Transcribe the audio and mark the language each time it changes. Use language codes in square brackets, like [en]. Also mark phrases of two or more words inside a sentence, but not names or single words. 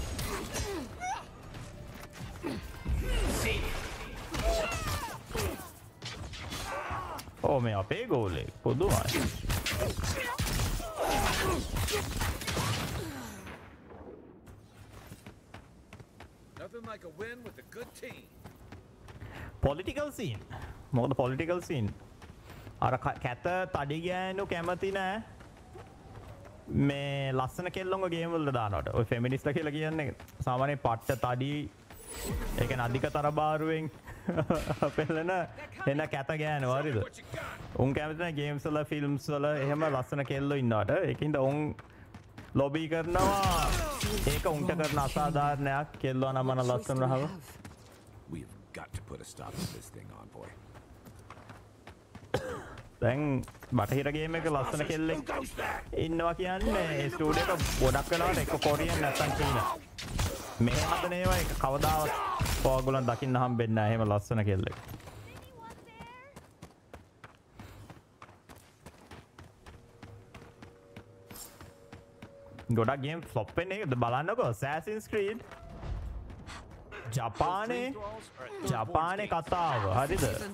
[si] ඕ මේ අපේ ගෝලේ පොදුමයි. [en] Nothing like a win with a good team. political scene. [si] මොකද [en] political scene [si] අර කැත තඩි ගෑනු කැමති නෑ මේ ලස්සන කෙල්ලොන්ව ගේම් වලට දානවට. ඔය ෆෙමිනිස්ට්ලා කියලා කියන්නේ සාමාන්‍යයෙන් පට්ට තඩි ඒ කියන්නේ අධික තරබාරුවෙන් පෙළෙන එන කැත ගෑනු හරිද? උන් කැමති නෑ ගේම්ස් වල ෆිල්ම්ස් වල එහෙම ලස්සන කෙල්ලෝ ඉන්නවට. ඒකින්ද උන් ලොබි කරනවා ඒක උන්ට කරන අසාධාරණයක් කෙල්ලෝ නමන ලස්සන රහව. [en] We've got to put a stop to this thing, Envoy. [si] දැන් බටහිර ගේම් එක ලස්සන කෙල්ලෙක් ඉන්නවා කියන්නේ ඒ ස්ටුඩියෝ එක ගොඩක් වෙලාවට එක කොරියන් නැත්තම් චීනා. මෙහෙම හදන ඒවා එක කවදාවත් ඔයගොල්ලන් දකින්න හම්බෙන්නේ නැහැ එහෙම ලස්සන කෙල්ලෙක්. ගොඩක් [en] game flop [si] වෙන එක බලන්නකෝ Assassin's Creed ජපානේ කතාව හරිද?